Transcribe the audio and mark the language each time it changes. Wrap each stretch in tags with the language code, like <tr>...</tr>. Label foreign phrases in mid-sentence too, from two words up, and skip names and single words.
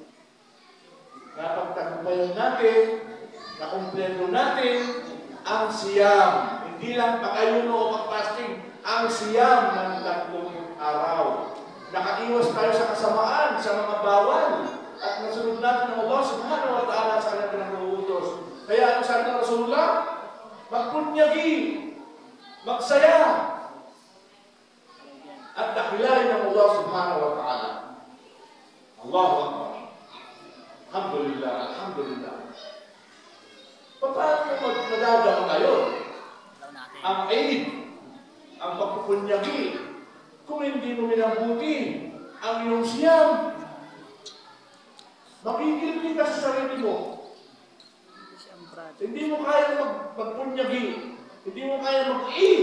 <tl>Napagtagumpayan natin, nakumpleto natin ang siyam. Hindi lang pag-ayuno o mag-fasting, ang siyam ng 30 araw. Nakaiwas tayo sa kasamaan, sa mga bawal, at nasunod natin ng</tl> <ar>الله سبحانه وتعالى</ar> <tl>sa kanyang pinag-uutos. Kaya ang sabi ng Rasulullah, magpunyagi Magsaya. At dakilain ng</tl> <ar>الله سبحانه وتعالى. الله أكبر. الحمد لله، الحمد لله.</ar> <tl>Paano magdadama ngayon? Ang aid, ang pagpupunyagi, kung hindi mo minabuti ang iyong siyam, makikilpi ka sa sarili mo. Hindi mo kaya magpunyagi, hindi mo kaya mag-i.</tl>